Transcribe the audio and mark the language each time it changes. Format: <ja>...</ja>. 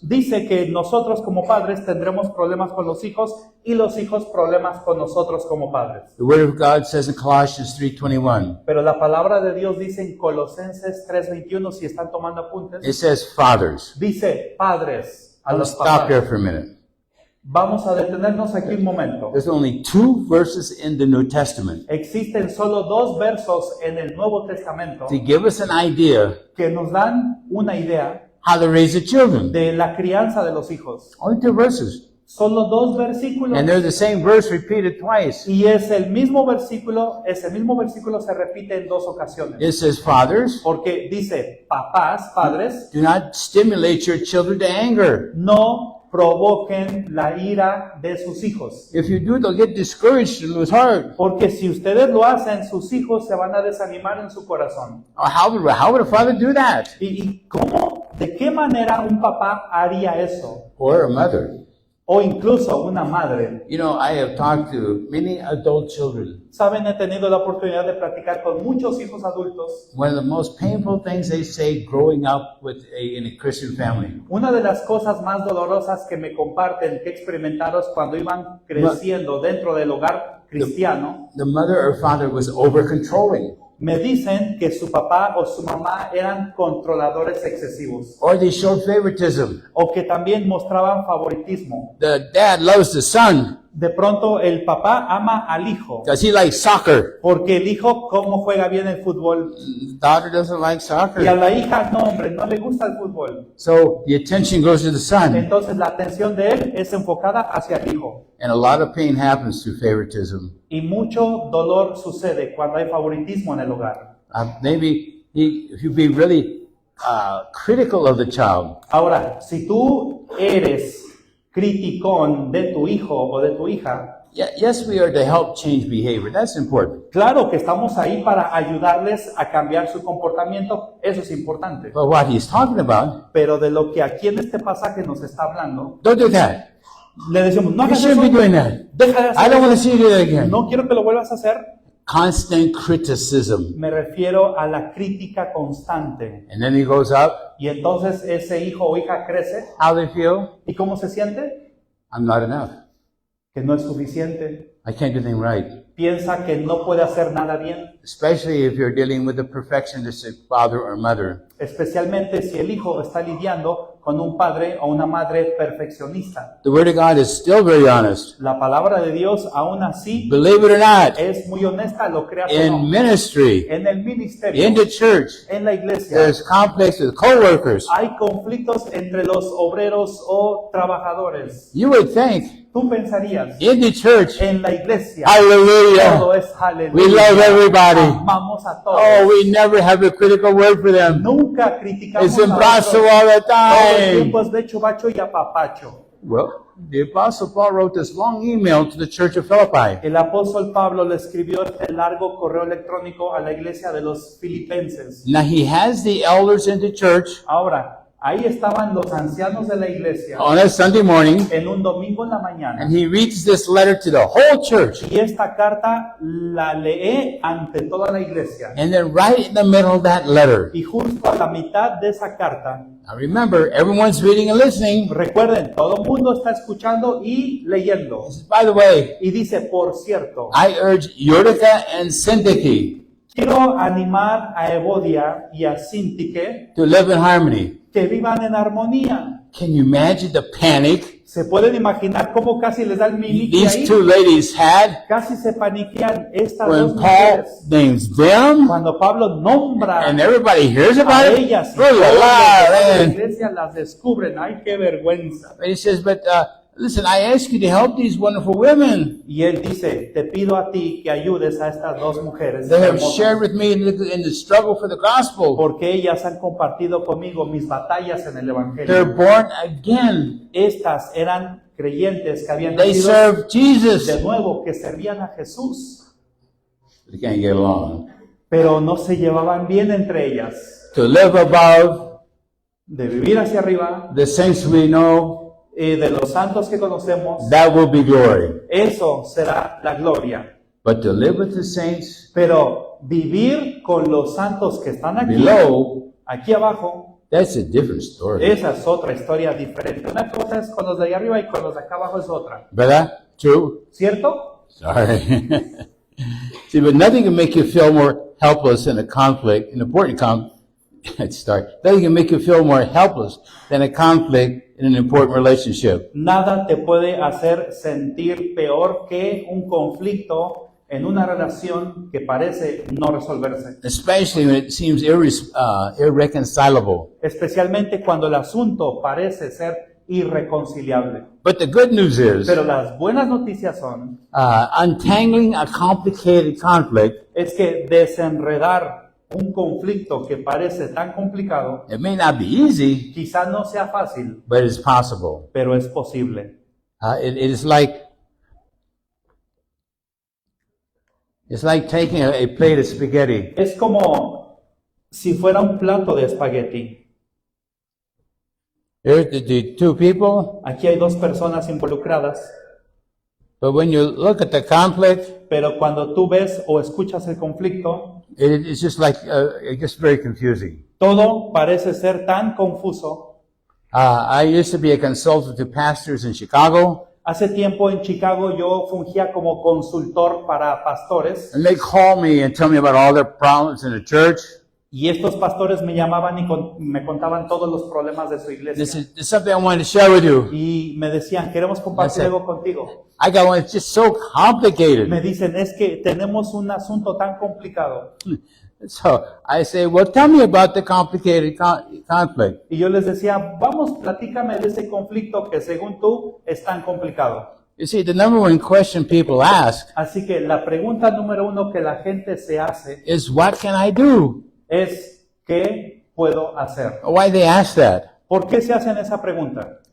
<es>Dice que nosotros como padres tendremos problemas con los hijos y los hijos problemas con nosotros como padres.</es> <en>The Word of God says in Colossians 3:21,</en> <es>Pero la palabra de Dios dice en Colosenses 3:21, si están tomando apuntes,</es> <en>it says, fathers.</en> <es>dice padres a</es> <en>I'm going to</en> <es>los</es> <en>stop here</en> <es>papás.</es> <en>for a minute.</en> <es>Vamos a detenernos aquí un momento.</es> <en>There's only 2 verses in the New Testament</en> <es>Existen solo 2 versos en el Nuevo Testamento</es> <en>to give us an idea</en> <es>que nos dan una idea</es> <en>how to raise the children.</en> <es>de la crianza de los hijos.</es> <en>Only 2 verses.</en> <es>Solo 2 versículos.</es> <en>And they're the same verse repeated twice.</en> <es>Y ese mismo versículo se repite en 2 ocasiones.</es> <en>It says, fathers,</en> <es>Porque dice, papás, padres,</es> <en>do not stimulate your children to anger.</en> <es>no provoquen la ira de sus hijos.</es> <en>If you do, they'll get discouraged and lose heart.</en> <es>Porque si ustedes lo hacen, sus hijos se van a desanimar en su corazón.</es> <en>How would a father do that?</en> <es>¿Y cómo? ¿De qué manera un papá haría eso?</es> <en>Or a mother?</en> <es>o incluso una madre.</es> <en>You know, I have talked to many adult children.</en> <es>Saben, he tenido la oportunidad de platicar con muchos hijos adultos.</es> <en>One of the most painful things they say growing up in a Christian family.</en> <es>Una de las cosas más dolorosas que me comparten que experimentaron cuando iban creciendo dentro del hogar cristiano,</es> <en>The mother or father was over controlling.</en> <es>me dicen que su papá o su mamá eran controladores excesivos</es> <en>Or they showed favoritism.</en> <es>o que también mostraban favoritismo.</es> <en>The dad loves the son</en> <es>De pronto el papá ama al hijo</es> <en>because he likes soccer.</en> <es>porque el hijo cómo juega bien el fútbol</es> <en>The daughter doesn't like</en> <es>y a</es> <en>soccer.</en> <es>la hija no, hombre, no le gusta el fútbol.</es> <en>So the attention goes to the son.</en> <es>Entonces la atención de él es enfocada hacia el hijo.</es> <en>And a lot of pain happens through favoritism.</en> <es>Y mucho dolor sucede cuando hay favoritismo en el hogar.</es> <en>Maybe if you be really critical of the child,</en> <es>Ahora, si tú eres criticón de tu hijo o de tu hija,</es> <en>yes, we are to help change behavior. That's important.</en> <es>claro que estamos ahí para ayudarles a cambiar su comportamiento, eso es importante.</es> <en>But what he's talking about,</en> <es>Pero de lo que aquí en este pasaje nos está hablando,</es> <en>don't do that.</en> <es>le decimos, no</es> <en>You</en> <es>hagas</es> <en>shouldn't</en> <es>eso,</es> <en>be doing that.</en> <es>deja de</es> <en>I</en> <es>hacer</es> <en>don't want to</en> <es>eso,</es> <en>see you do that again.</en> <es>no quiero que lo vuelvas a hacer.</es> <en>Constant criticism.</en> <es>Me refiero a la crítica constante.</es> <en>And then he goes up.</en> <es>Y entonces ese hijo o hija crece.</es> <en>How they feel?</en> <es>¿Y cómo se siente?</es> <en>I'm not enough.</en> <es>Que no es suficiente.</es> <en>I can't do anything right.</en> <es>Piensa que no puede hacer nada bien.</es> <en>Especially if you're dealing with a perfectionistic father or mother.</en> <es>Especialmente si el hijo está lidiando con un padre o una madre perfeccionista.</es> <en>The Word of God is still very honest.</en> <es>La palabra de Dios aún así</es> <en>Believe it or not,</en> <es>es muy honesta, lo creas o</es> <en>in</en> <es>no.</es> <en>ministry,</en> <es>En el ministerio,</es> <en>in the church,</en> <es>en la iglesia,</es> <en>there's conflicts with co-workers.</en> <es>hay conflictos entre los obreros o trabajadores.</es> <en>You would think,</en> <es>Tú pensarías,</es> <en>in the church,</en> <es>en la iglesia,</es> <en>hallelujah,</en> <es>todo es aleluya.</es> <en>we love everybody.</en> <es>Amamos a todos.</es> <en>Oh, we never have a critical word for them.</en> <es>Nunca criticamos</es> <en>It's</en> <es>a otros.</es> <en>impossible all the</en> <es>Todo el</es> <en>time.</en> <es>tiempo es becho, bacho y apapacho.</es> <en>Well, the Apostle Paul wrote this long email to the church of Philippi.</en> <es>El apóstol Pablo le escribió este largo correo electrónico a la iglesia de los filipenses.</es> <en>Now he has the elders in the church</en> <es>Ahora, ahí estaban los ancianos de la iglesia</es> <en>on a Sunday morning,</en> <es>en un domingo en la mañana.</es> <en>and he reads this letter to the whole church.</en> <es>Y esta carta la lee ante toda la iglesia.</es> <en>And then right in the middle of that letter,</en> <es>Y justo a la mitad de esa carta,</es> <en>now remember, everyone's reading and listening.</en> <es>recuerden, todo el mundo está escuchando y leyendo.</es> <en>By the way,</en> <es>Y dice, por cierto,</es> <en>I urge Euodia and Syntyche</en> <es>quiero animar a Evodia y a Sintique</es> <en>to live in harmony.</en> <es>que vivan en armonía.</es> <en>Can you imagine the panic</en> <es>Se pueden imaginar cómo casi les da el mimiqui</es> <en>these</en> <es>ahí.</es> <en>two ladies had</en> <es>Casi se paniquean estas</es> <en>when</en> <es>dos</es> <en>Paul</en> <es>mujeres.</es> <en>names them</en> <es>Cuando Pablo nombra</es> <en>and everybody hears</en> <es>a</es> <en>about it?</en> <es>ellas y</es> <en>Oh, la,</en> <es>todos los de la</es> <en>man.</en> <es>iglesia las descubren. ¡Ay, qué vergüenza!</es> <en>And he says, but listen, I ask you to help these wonderful women.</en> <es>Y él dice, te pido a ti que ayudes a estas dos mujeres</es> <en>They have</en> <es>hermosas,</es> <en>shared with me in the struggle for the gospel.</en> <es>porque ellas han compartido conmigo mis batallas en el</es> <en>They're</en> <es>Evangelio.</es> <en>born again.</en> <es>Estas eran creyentes que habían</es> <en>They</en> <es>nacido</es> <en>serve</en> <es>de</es> <en>Jesus.</en> <es>nuevo, que servían a Jesús,</es> <en>They can't get along.</en> <es>pero no se llevaban bien entre ellas.</es> <en>To live above</en> <es>De vivir hacia arriba,</es> <en>the saints we know,</en> <es>de los santos que conocemos,</es> <en>that will be glory.</en> <es>eso será la gloria.</es> <en>But to live with the saints</en> <es>Pero vivir con los santos que están aquí,</es> <en>below,</en> <es>aquí abajo,</es> <en>that's a different story.</en> <es>esa es otra historia diferente. Una cosa es con los de allá arriba y con los de acá abajo es otra. ¿Verdad?</es> <en>True?</en> <es>¿Cierto?</es> <en>Sorry. See, but nothing can make you feel more helpless in a conflict, an important conflict. Nothing can make you feel more helpless than a conflict in an important relationship.</en> <es>Nada te puede hacer sentir peor que un conflicto en una relación que parece no resolverse.</es> <en>Especially when it seems irreconcilable.</en> <es>Especialmente cuando el asunto parece ser irreconciliable.</es> <en>But the good news is,</en> <es>Pero las buenas noticias son,</es> <en>untangling a complicated conflict,</en> <es>es que desenredar un conflicto que parece tan complicado,</es> <en>it may not be easy,</en> <es>quizá no sea fácil,</es> <en>but it's possible.</en> <es>pero es posible.</es> <en>It is like, it's like taking a plate of spaghetti</en> <es>Es como si fuera un plato de espagueti</es> <en>Here's the two people,</en> <es>Aquí hay dos personas involucradas,</es> <en>but when you look at the conflict,</en> <es>pero cuando tú ves o escuchas el conflicto,</es> <en>it's just like, just very confusing.</en> <es>todo parece ser tan confuso.</es> <en>I used to be a consultant to pastors in Chicago,</en> <es>Hace tiempo en Chicago yo fungía como consultor para pastores</es> <en>and they call me and tell me about all their problems in the church.</en> <es>y estos pastores me llamaban y me contaban todos los problemas de su</es> <en>This</en> <es>iglesia.</es> <en>is there's something I wanted to share with you.</en> <es>Y me decían, queremos compartir</es> <en>That's it.</en> <es>algo contigo.</es> <en>I got one that's just so complicated.</en> <es>Me dicen, es que tenemos un asunto tan complicado.</es> <en>So I say, well, tell me about the complicated conflict.</en> <es>Y yo les decía, vamos, platícame de ese conflicto que según tú es tan complicado.</es> <en>You see, the number one question people ask</en> <es>Así que la pregunta número uno que la gente se hace</es> <en>is, what can I do?</en> <es>es, ¿qué puedo hacer?</es> <en>Why they ask that?</en> <es>¿Por qué se hacen esa pregunta?</es>